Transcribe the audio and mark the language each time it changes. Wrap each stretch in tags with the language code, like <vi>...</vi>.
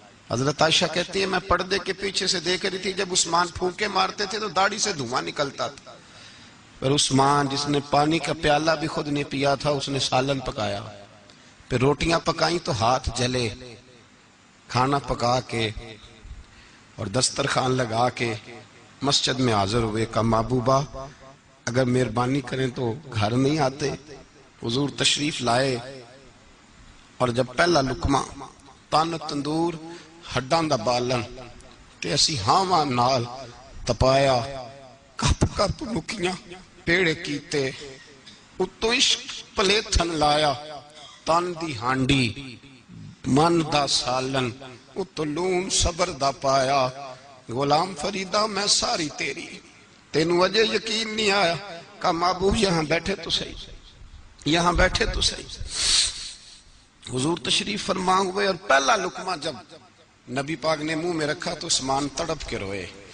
<ur>حضرت عائشہ کہتی ہے میں پردے کے پیچھے سے دیکھ رہی تھی جب عثمان پھونکے مارتے تھے تو داڑھی سے دھواں نکلتا تھا. پھر عثمان جس نے پانی کا پیالہ بھی خود نہیں پیا تھا اس نے سالن پکایا. پھر روٹیاں پکائیں تو ہاتھ جلے. کھانا پکا کے اور دسترخوان لگا کے مسجد میں حاضر ہوئے. کہا محبوبہ اگر مہربانی کریں تو گھر نہیں آتے؟ حضور تشریف لائے اور جب پہلا لقمہ</ur> <pa>تن تندور ہڈاں دا بالن تے اسی ہاواں نال تپایا کپ کپ مکیاں پیڑے کیتے اتو عشق پلیتھن لایا تن دی ہانڈی من دا سالن اتو لون صبر دا پایا. غلام فریدہ میں ساری تیری تینوں وجہ یقین نہیں آیا.</pa> <ur>کہا محبوب یہاں بیٹھے تو صحیح یہاں بیٹھے تو صحیح. حضور تشریف فرما ہوئے اور پہلا لقمہ جب نبی پاک نے منہ میں رکھا تو عثمان تڑپ کے روئے.</ur>